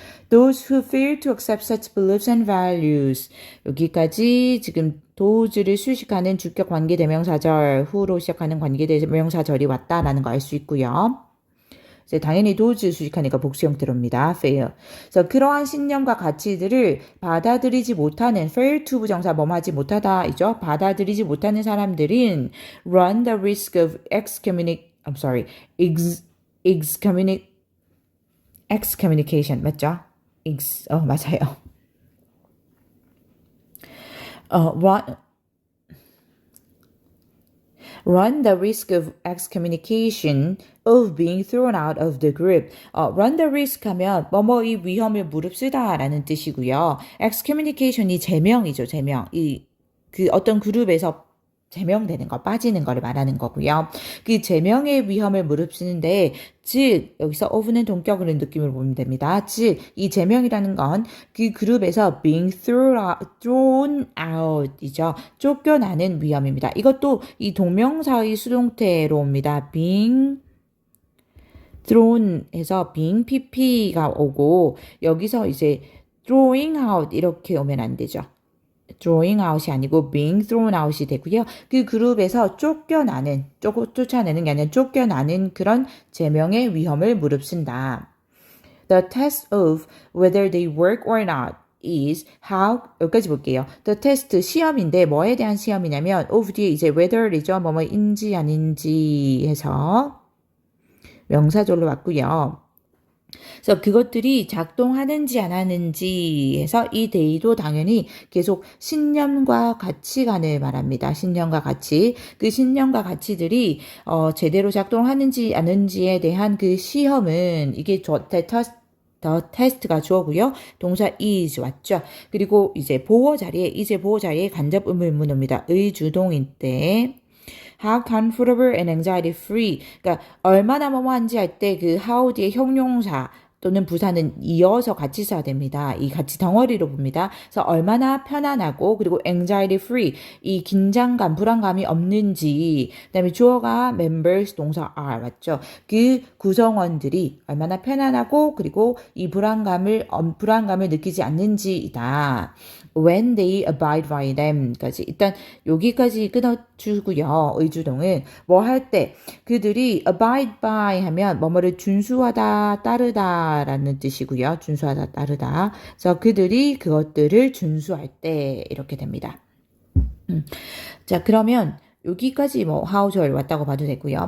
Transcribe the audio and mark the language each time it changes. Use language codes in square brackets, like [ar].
[en] Those who fail to accept such beliefs and values [ko] 여기까지 지금 those를 수식하는 주격 관계대명사절 who로 시작하는 관계대명사절이 왔다라는 거 알 수 있고요. 당연히 those 수식하니까 복수 형태로입니다. [en] fail. [ko] 그래서 그러한 신념과 가치들을 받아들이지 못하는 [en] fail to [ko] 부정사 뭐하지 못하다이죠. 받아들이지 못하는 사람들은 [en] run the risk of excommunication [ko] 맞죠? 맞아요. [en] run the risk of excommunication of being thrown out of the group. [ko] run the risk 하면 뭐뭐의 위험을 무릅쓰다 라는 뜻이고요. excommunication이 제명이죠. 제명. 그 어떤 그룹에서 제명되는 거, 빠지는 거를 말하는 거고요. 그 제명의 위험을 무릅쓰는데 즉 여기서 of는 동격으로 느낌을 보면 됩니다. 즉 이 제명이라는 건 그 그룹에서 [en] being thrown out [ko] 이죠. 쫓겨나는 위험입니다. 이것도 이 동명사의 수동태로 옵니다. being thrown 해서 being pp가 오고 여기서 이제 [en] throwing out [ko] 이렇게 오면 안 되죠. throwing out이 아니고 [en] being thrown out [ko] 이 되고요. 그 그룹에서 쫓겨나는, 쫓아내는 게 아니라 쫓겨나는 그런 제명의 위험을 무릅쓴다. [en] The test of whether they work or not is how, [ko] 여기까지 볼게요. The test, 시험인데 뭐에 대한 시험이냐면 of 뒤에 이제 whether이죠. 뭐뭐인지 아닌지 해서 명사절로 왔고요. 그래서 그것들이 작동하는지 안 하는지 해서 이 데이도 당연히 계속 신념과 가치관을 말합니다. 신념과 가치. 그 신념과 가치들이 제대로 작동하는지 안 하는지에 대한 그 시험은 이게 더 테스트가 주어고요. 동사 is 왔죠. 그리고 이제 보호 자리에 간접 의문문 옵니다. 의주동인 때 [en] how comfortable and anxiety free. [ko] 그러니까 얼마나 뭐뭐한지 할 때 그 how 뒤에 형용사 또는 부사는 이어서 같이 써야 됩니다. 이 같이 덩어리로 봅니다. 그래서 얼마나 편안하고 그리고 [en] anxiety free [ko] 이 긴장감, 불안감이 없는지 그다음에 주어가 members 동사 are 맞죠? 그 구성원들이 얼마나 편안하고 그리고 이 불안감을 느끼지 않는지이다. [en] When they abide by them까지 [ko] 일단 여기까지 끊어주고요. 의주동은 뭐 할 때 그들이 abide by 하면 뭐뭐를 준수하다 따르다라는 뜻이고요. 준수하다 따르다. 그래서 그들이 그것들을 준수할 때 이렇게 됩니다. 자 그러면 여기까지 뭐 how 절 왔다고 봐도 되고요.